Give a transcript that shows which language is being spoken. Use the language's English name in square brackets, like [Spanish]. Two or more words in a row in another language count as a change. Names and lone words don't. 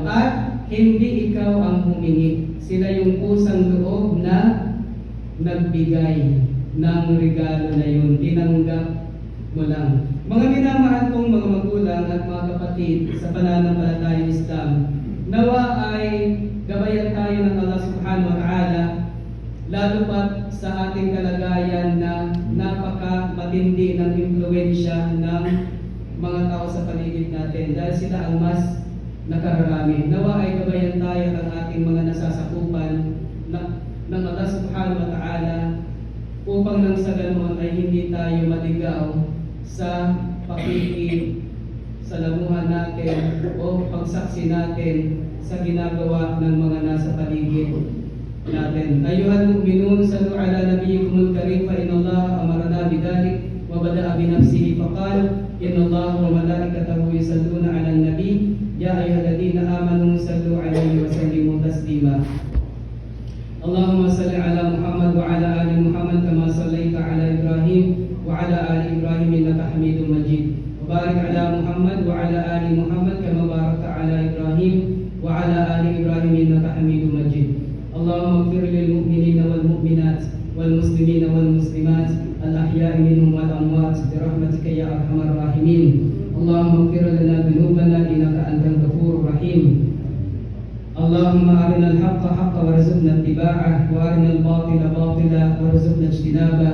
[Filipino] At hindi ikaw ang humingi. Sila yung pusang loob na nagbigay ng regalo na yun. Tinanggap mo lang. Mga minamahal kong mga magulang at mga kapatid sa pananampalatayang Islam, nawa ay gabayan tayo ng Allah [Arabic] سبحانه وتعالى, [Filipino] lalo pat sa ating kalagayan na napaka-matindi ng impluensya ng mga tao sa paligid natin dahil sila ang mas nakararami. Nawa ay gabayan tayo ng ating mga nasasakupan ng Allah [Arabic] سبحانه وتعالى [Filipino] upang nang sa ganoon ay hindi tayo maligaw sa pakikisalamuhan natin o pagsaksi natin sa ginagawa ng mga nasa paligid natin. [Arabic] أيها المؤمنون صلوا على نبيكم الكريم فإن الله أمرنا بذلك وبدأ بنفسه فقال إن الله وملائكته يصلون على النبي يا أيها الذين آمنوا صلوا عليه وسلموا تسليما. اللهم صل على محمد وعلى آل محمد كما صليت على إبراهيم وعلى آل إبراهيم إنك حميد مجيد. وبارك على محمد وعلى آل محمد كما باركت على إبراهيم وعلى آل إبراهيم إنك حميد مجيد. اللهم اغفر للمؤمنين والمؤمنات والمسلمين والمسلمات الأحياء منهم والأموات برحمتك يا أرحم الراحمين. اللهم اغفر لنا ذنوبنا إنك أنت الغفور الرحيم. اللهم أرنا الحق حقا وارزقنا اتباعه وأرنا الباطل باطلا وارزقنا اجتنابه.